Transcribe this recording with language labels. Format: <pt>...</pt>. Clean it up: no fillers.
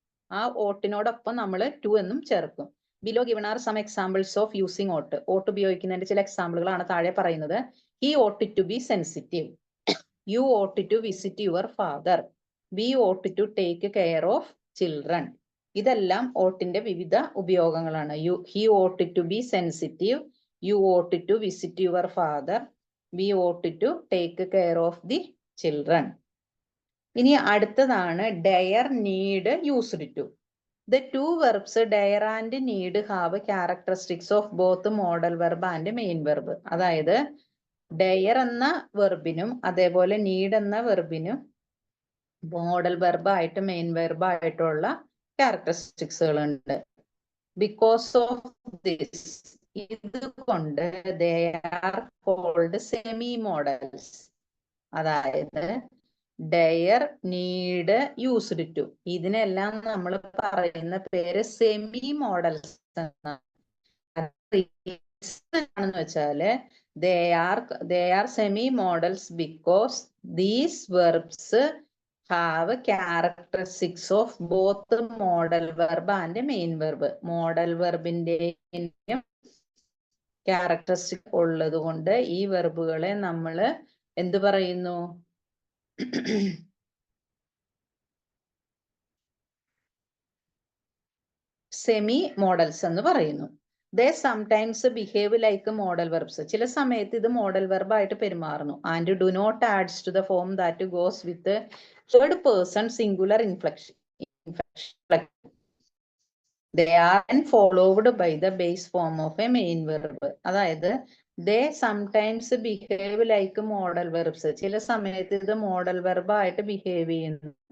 <ml>ആ ഓട്ടിനോടൊപ്പം നമ്മൾ ടു എന്നും ചേർക്കും.</ml> <en>Below given are some examples of using ought.</en> <ml>ഓട്ട് ഉപയോഗിക്കുന്നതിന്റെ ചില എക്സാമ്പിളുകളാണ് താഴെ പറയുന്നത്.</ml> <en>He ought to be sensitive. You ought to visit your father. We ought to take care of children.</en> <ml>ഇതെല്ലാം ഓട്ടിന്റെ വിവിധ ഉപയോഗങ്ങളാണ്.</ml> <en>He ought to be sensitive. You ought to visit your father. We ought to take care of the children.</en> <ml>ഇനി അടുത്തതാണ്</ml> <en>dare, need, used to. The two verbs dare and need have characteristics of both modal verb and main verb.</en> <ml>അതായത് dare എന്ന വെർബിനും അതേപോലെ need എന്ന വെർബിനും modal verb ആയിട്ട് main verb ആയിട്ടുള്ള ക്യാരക്ടറിസ്റ്റിക്സുകൾ ഉണ്ട്.</ml> <en>because of this,</en> <ml>ഇതുകൊണ്ട്</ml> <en>they are called semi models.</en> <ml>അതായത് dare, need, used to, ഇതിനെല്ലാം നമ്മൾ പറയുന്ന പേര് സെമി മോഡൽസ് എന്നാണ്.</ml> <en>വെച്ചാല് they are semi models because these verbs have characteristics of both modal verb and main verb.</en> <ml>Model വെർബിന്റെയും characteristic ഉള്ളത് കൊണ്ട് ഈ വെർബുകളെ നമ്മൾ എന്ത് പറയുന്നു? സെമി മോഡൽസ് എന്ന് പറയുന്നു.</ml> <en>They sometimes behave like modal verbs.</en> <ml>ചില സമയത്ത് ഇത് മോഡൽ വെർബ് ആയിട്ട് പെരുമാറുന്നു.</ml> <en>And do not adds to the form that goes with the third person singular inflection. They are then followed by the base form of a main verb. അതായത് they sometimes behave like modal verbs.</en> <ml>ചില സമയത്ത് ഇത് modal verb ആയിട്ട് behave ചെയ്യുന്നു.</ml>